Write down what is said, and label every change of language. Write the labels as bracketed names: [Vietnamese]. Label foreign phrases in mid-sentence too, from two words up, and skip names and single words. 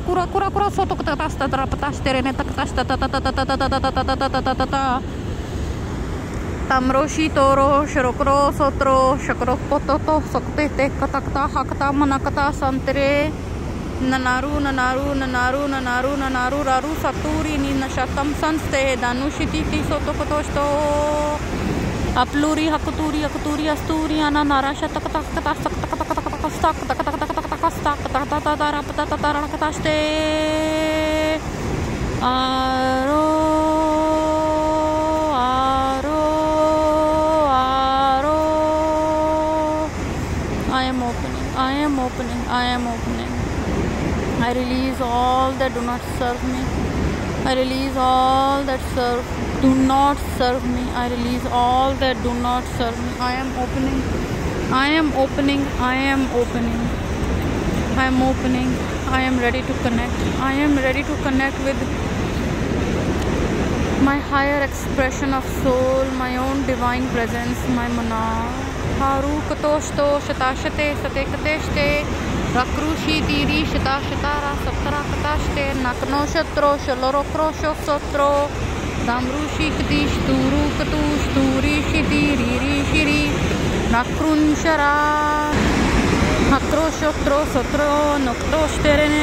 [English] kura kura kura soto taktas tatrapatas terene taktash tatatatatatatatatatatatata Tamroshi toro shirokro sotro shakro pototo sokte te katakta hakta manakata santere nanaru nanaru nanaru nanaru nanaru raru saturi ninashatam sanste danushiti ti soto kotoshto apluri hakuturi hakuturi asturi ana narasha takata takata takata takata takata takata takata aro I am opening. I release all that do not serve me. I release all that do not serve me. I release all that do not serve me. I am opening. I am opening. I am opening. I am opening. I am ready to connect. I am ready to connect with my higher expression of soul, my own divine presence, my mana. Haru katoshto shatashate satekateshte rakrushi tiri shatashatara saptara katashte nakno shatro shaloro krosho sotro damrushi katish turu katush turi shiti riri shiri nakrun shara Shotro Sotro Nokto Shterene